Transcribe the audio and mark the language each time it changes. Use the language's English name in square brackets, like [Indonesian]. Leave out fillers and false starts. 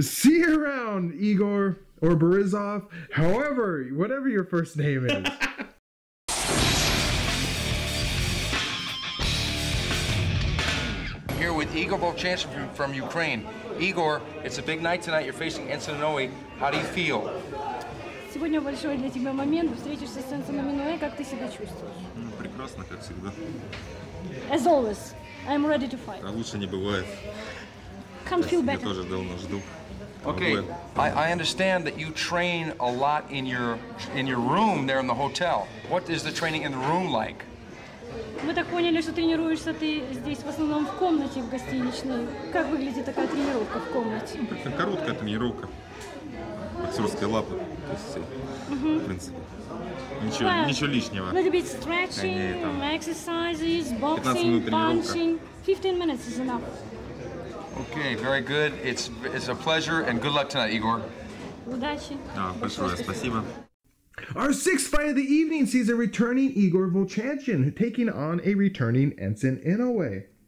[English] See you around, Igor or Borisov. However, whatever your first name is. Here with Igor Vovchanchyn from Ukraine. Igor, it's a big night tonight. You're facing Enson Inoue. How do you feel? [Russian] Сегодня большой для тебя момент. Встретишься с Энсоном Inoue. Как ты себя чувствуешь? Прекрасно, как всегда. [English] As always, I'm ready to fight. [Russian] А лучше не бывает. [English] Can't feel better. [Russian] Я тоже давно жду. [English] Okay, I understand that you train a lot in your room there in the hotel. What is the training in the room like? [Russian] Мы так поняли, что тренируешься ты здесь в основном в комнате, в гостиничной. Как выглядит такая тренировка в комнате? Короткая тренировка. Боксерская лапа. То есть, в принципе, ничего лишнего. [English] A little bit stretching, exercises, boxing, punching. 15 minutes is enough. Okay, very good. It's a pleasure and good luck tonight, Igor. [Russian] Удачи. Большое спасибо. [English] Our sixth fight of the evening sees a returning Igor Vovchanchyn taking on a returning Enson Inoue.